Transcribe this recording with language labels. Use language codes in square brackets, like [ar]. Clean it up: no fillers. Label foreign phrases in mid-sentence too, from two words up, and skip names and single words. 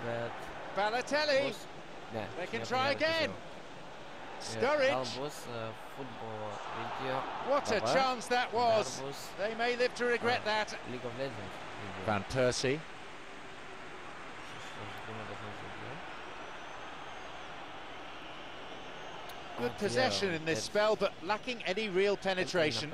[en] Balotelli. They can try again. Sturridge. [lt] futbolo reikėjo. [en] What a chance that was! They may live to regret that. League of Legends. Van Persie. Good possession in this spell, but lacking any real penetration.